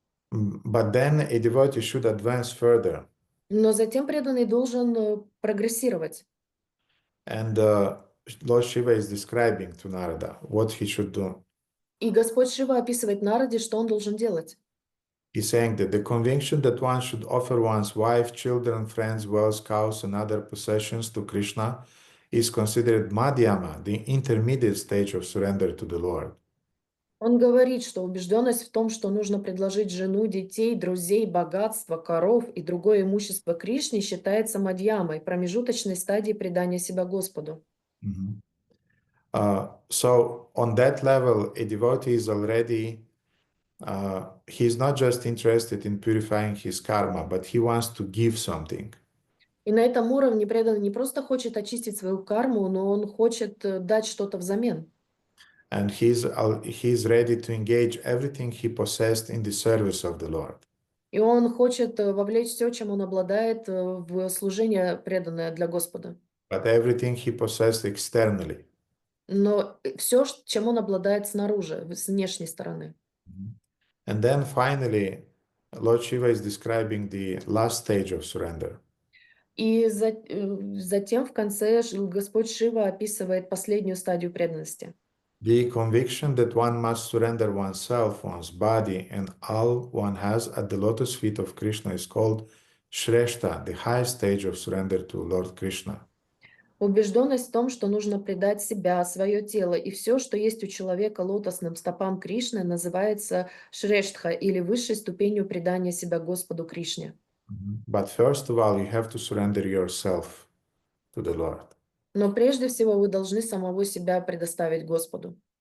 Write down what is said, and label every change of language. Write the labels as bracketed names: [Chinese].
[English] But then a devotee should advance further. [Russian] Но затем преданный должен прогрессировать. [English] And Lord Shiva is describing to Narada what he should do. [Russian] И Господь Шива описывает Нараде, что он должен делать. [English] He's saying that the conviction that one should offer one's wife, children, friends, wealth, cows, and other possessions to Krishna is considered madhyama, the intermediate stage of surrender to the Lord. [Russian] Он говорит, что убежденность в том, что нужно предложить жену, детей, друзей, богатство, коров и другое имущество Кришне, считается мадьямой, промежуточной стадией предания себя Господу. Mhm. [English] So on that level, a devotee is already, he's not just interested in purifying his karma, but he wants to give something. [Russian] И на этом уровне преданный не просто хочет очистить свою карму, но он хочет дать что-то взамен. [English] And he's ready to engage everything he possessed in the service of the Lord. [Russian] И он хочет вовлечь все, чем он обладает, в служение преданное для Господа. [English] But everything he possessed externally. [Russian] Но все, чем он обладает снаружи, с внешней стороны. [English] And then finally, Lord Shiva is describing the last stage of surrender. [Russian] И затем в конце Господь Шива описывает последнюю стадию преданности. [English] The conviction that one must surrender oneself, one's body, and all one has at the lotus feet of Krishna is called Shrestha, the highest stage of surrender to Lord Krishna. [Russian] Убежденность в том, что нужно предать себя, свое тело и все, что есть у человека лотосным стопам Кришны, называется Шрештха или высшей ступенью предания себя Господу Кришне. [English] But first of all, you have to surrender yourself to the Lord. [Russian] Но прежде всего вы должны самого себя предоставить Господу.